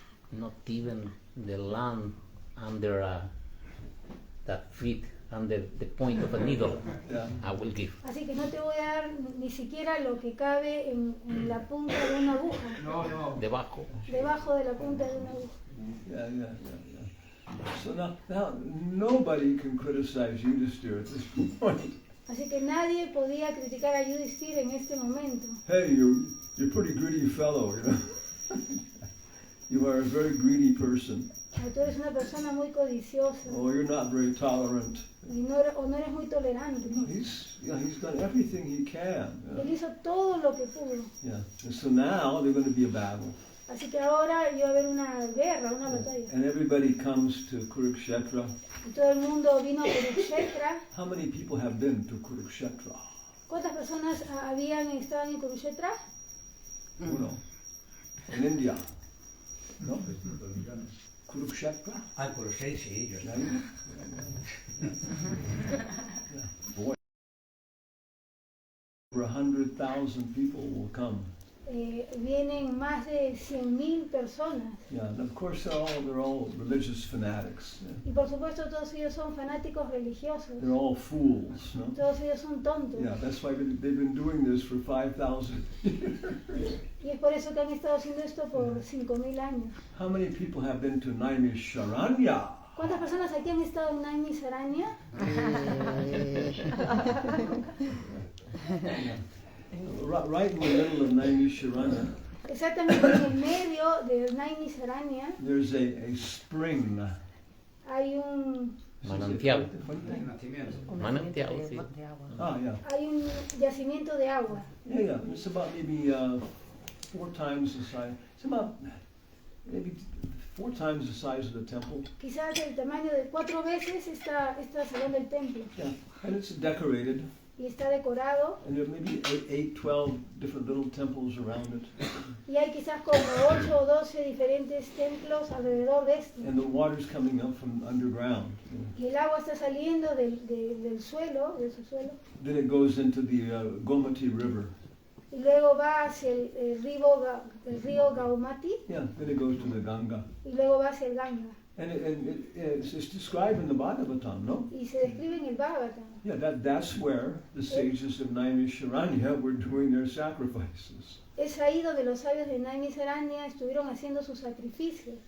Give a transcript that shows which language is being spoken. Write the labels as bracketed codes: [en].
[en] Not even the land under that feet and the point of a needle Yeah. I will give. [es] Así que no te voy a dar ni siquiera lo que cabe en la punta de una aguja, Debajo. debajo de la punta de una aguja. [en] Yeah. So now nobody can criticize Yudhishthira at this point. [es] Así que nadie podía criticar a Yudhishthira en este momento. [en] Hey, you're a pretty greedy fellow, you know. You are a very greedy person. [es] Tú eres una persona muy codiciosa [en] Oh, you're not very tolerant. [es] y no eres muy tolerante. [en] He's done everything he can. [es] Él hizo todo lo que pudo. [en] Yeah. And so now there's going to be a battle. [es] Así que ahora iba a haber una guerra, una batalla. [en] And everybody comes to Kurukshetra. [es] Y todo el mundo vino a Kurukshetra. [en] How many people have been to Kurukshetra? [es] ¿Cuántas personas habían estado en Kurukshetra? Uno. [en] In India. No? Kurukshetra? [es] Ah, por 6, sí, yo sé. [en] Boy. Over 100,000 people will come. [es] Vienen más de 100,000 personas. [en] Yeah, and of course they're all religious fanatics. [es] Y por supuesto todos ellos son fanáticos religiosos. [en] They're all fools, no? [es] Todos ellos son tontos. [en] Yeah, that's why they've been doing this for 5,000 years. [es] Y es por eso que han estado haciendo esto por 5,000 años. [en] How many people have been to Naimisharanya? [es] ¿Cuántas personas aquí han estado en Naimisaranya? [en] Right in the middle of Naimisharanya, [es] Exactamente en el medio de Naimisaranya [en] there's a spring. [es] hay un Manantial. Manantial, sí. [en] Ah, yeah. [es] hay un yacimiento de agua. [en] Yeah. It's about maybe 4 times the size. It's about maybe 4 times the size of the temple. [es] Quizás el tamaño de 4 veces esta salón del templo. [en] Yeah. And it's decorated. [es] Y está decorado. [en] And there may be 8, 12 different little temples around it. [es] Y hay quizás como 8 o 12 diferentes templos alrededor de esto. [en] And the water's coming up from underground. [es] Y el agua está saliendo del suelo, de su suelo. [en] Then it goes into the Gomati River. [es] Y luego va hacia el río Gaumati. [en] Yeah, then it goes to the Ganga. [es] Y luego va hacia el Ganga. [en] And it's described in the Bhagavatam, no? [es] Y se describe en el Bhagavatam. [en] Yeah, that's where the sages of Naimisharanya were doing their sacrifices. [es] Es ahí donde los sabios de Naimisaranya estuvieron haciendo sus sacrificios.